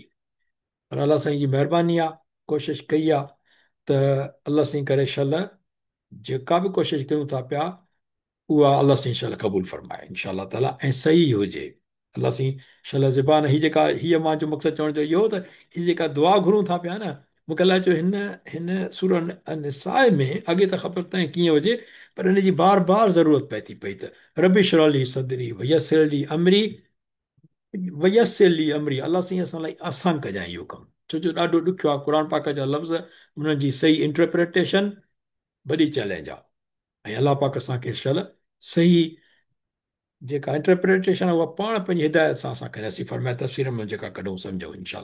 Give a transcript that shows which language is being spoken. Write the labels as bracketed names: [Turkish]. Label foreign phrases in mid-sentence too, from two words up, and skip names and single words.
[Sindhi] पर अलाह साईं जी महिरबानी आहे, कोशिशि कई आहे त अलाह साईं करे शल जेका बि कोशिशि कयूं था पिया उहा अलाह साईं शल क़बूल फरमाए [Arabic] إن شاء تعالى, [Sindhi] ऐं सही हुजे। अलाह साईं शल ज़बान हीअ जेका, हीअ मुंहिंजो मक़सदु चवण जो इहो त हीअ जेका दुआ घुरूं था पिया न, मूंखे अलाए छो हिन हिन सूरह निसाए में अॻे त ख़बर त कीअं हुजे, पर हिन जी बार बार ज़रूरत पए थी पई त [Arabic] رب اشرح لي صدري ويسر لي أمري ويسر لي أمري. [Sindhi] अलाह साईं असां लाइ आसान कजांइ इहो कमु, छो जो ॾाढो ॾुखियो आहे। क़ुर पाक जा लफ़्ज़, उन्हनि जी सही इंटरप्रिटेशन वॾी चैलेंज आहे। ऐं अलाह पाक असांखे शल सही जेका इंटरप्रिटेशन आहे उहा पाण पंहिंजी हिदायत सां असांखे नसीब फरमाए, तफ़सीर में जेका कढूं सम्झूं इनशा।